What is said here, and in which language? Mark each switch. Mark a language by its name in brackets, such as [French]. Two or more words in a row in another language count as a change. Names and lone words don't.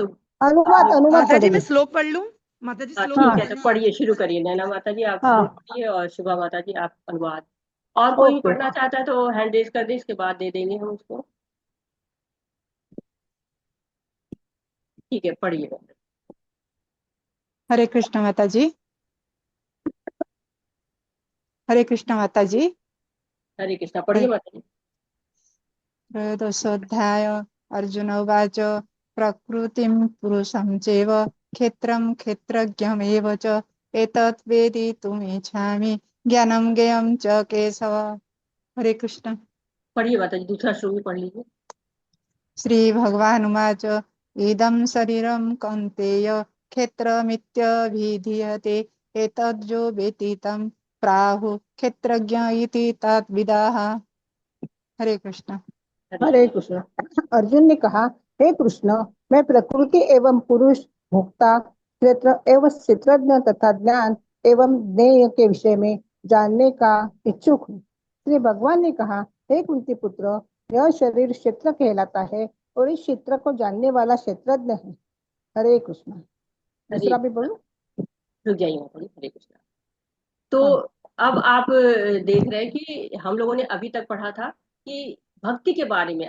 [Hindi] अनुवाद माता जी मैं पढ़ेंगे। श्लोक पढ़ लूं? माता जी श्लोक ठीक है, तो पढ़िए, शुरू करिए। नैना माता जी आप श्लोक पढ़िए और शुभा माता जी आप अनुवाद। और कोई भी पढ़ना चाहता है तो [English] hand raise [Hindi] कर दे, इसके बाद दे देंगे हम उसको। ठीक है, पढ़िए। हरे कृष्ण माता जी। हरे कृष्ण माता जी। हरे कृष्णा, पढ़िए माता जी। [Sanskrit] त्रयोदशोऽध्याय। अर्जुन उवाच प्रकृतिं पुरुषं चैव क्षेत्रं क्षेत्रज्ञमेव च एतत् वेदितुमिच्छामि ज्ञानं ज्ञेयं च केशव। [Hindi] हरे कृष्ण। पढ़िए माता जी, दूसरा श्लोक भी पढ़ लीजिए। [Sanskrit] श्री भगवान उवाच इदं शरीरं कौन्तेय क्षेत्रमित्यभिधीयते एतद्यो वेत्ति तं प्राहुः क्षेत्रज्ञ इति तद्विदाः। [Hindi] हरे कृष्ण। हरे कृष्ण। अर्जुन ने कहा, हे कृष्ण, मैं प्रकृति एवं पुरुष, भोक्ता, क्षेत्र एवं क्षेत्रज्ञ तथा ज्ञान एवं ज्ञेय के विषय में जानने का इच्छुक हूँ। श्री भगवान ने कहा, हे कुंती पुत्र, यह शरीर क्षेत्र कहलाता है और इस क्षेत्र को जानने वाला क्षेत्रज्ञ है। हरे कृष्ण। दूसरा भी बोलो। रुक जाइए माता जी। हरे कृष्ण। तो अब आप देख रहे हैं कि हम लोगों ने अभी तक पढ़ा था कि भक्ति के बारे में।